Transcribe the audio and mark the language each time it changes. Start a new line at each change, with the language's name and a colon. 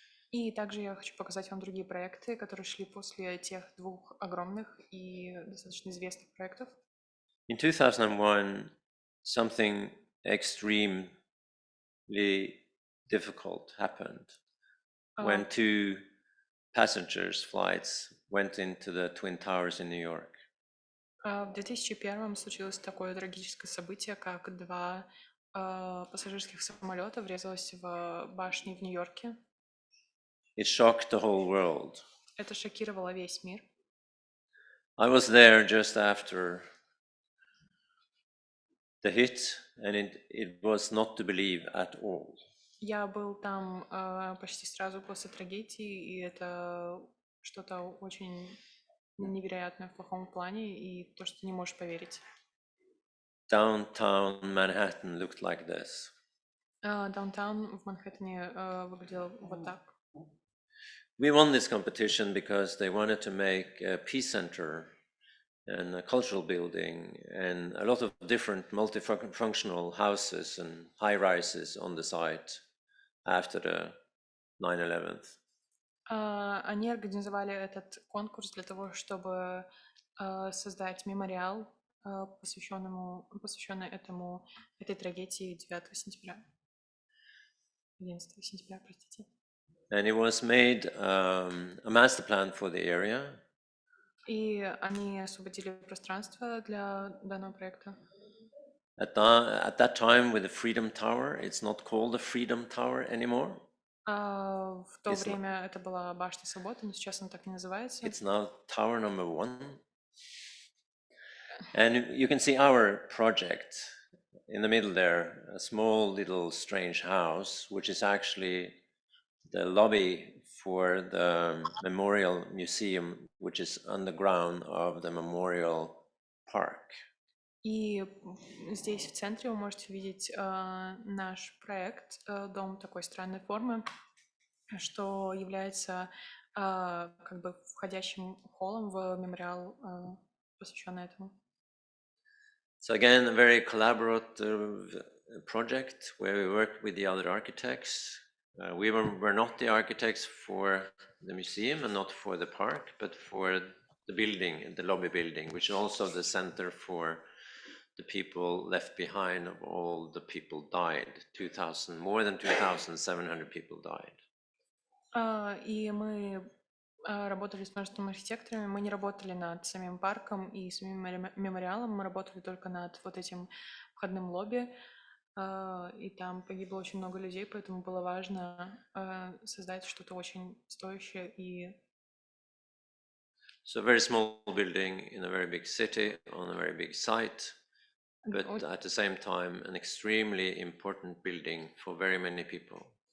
Russian: И также я хочу показать вам другие проекты, которые шли после тех двух огромных и достаточно известных проектов.
English: In 2001, something extremely difficult happened when two passengers flights went into the Twin Towers in New York.
Russian: В 2001 случилось такое трагическое событие, как два пассажирских самолета врезалось в башни в Нью-Йорке.
English: It shocked the whole world.
Russian: Это шокировало весь мир.
English: I was there just after the hit, and it was not to believe at all.
Russian: Я был там почти сразу после трагедии, и это что-то очень невероятное в плохом плане, и то, что ты не можешь поверить.
English: Downtown Manhattan looked like this.
Russian: Даунтаун в Манхэттене выглядел вот так.
English: We won this competition because they wanted to make a peace center and a cultural building and a lot of different multifunctional houses and high-rises on the site after the 9/11.
Russian: Они организовали этот конкурс для того, чтобы создать мемориал, посвященный этой трагедии 9 сентября. 11 сентября, простите.
English: And it was made a master plan for the area.
Russian: И они освободили пространство для данного проекта.
English: At that time, with the Freedom Tower, it's not called the Freedom Tower anymore.
Russian: В то время это была башня свободы, но сейчас она так не называется.
English: It's now Tower number 1. And you can see our project in the middle there, a small little strange house, which is actually the lobby for the Memorial Museum, which is underground of the Memorial Park.
Russian: И здесь в центре вы можете видеть наш проект, дом такой странной формы, что является как бы входящим холлом в мемориал, посвященный этому.
English: So again, a very collaborative project where we work with the other architects. We were not the architects for the museum and not for the park, but for the building, the lobby building, which is also the center for the people left behind of all the people died. More than 2,700 people died.
Russian: И мы работали с множеством архитекторами, мы не работали над самим парком и самим мемориалом, мы работали только над вот этим входным лобби, и там погибло очень много людей, поэтому было важно создать что-то очень стоящее и...
English: So a very small building in a very big city, on a very big site, but at the same time an extremely important building for very many people.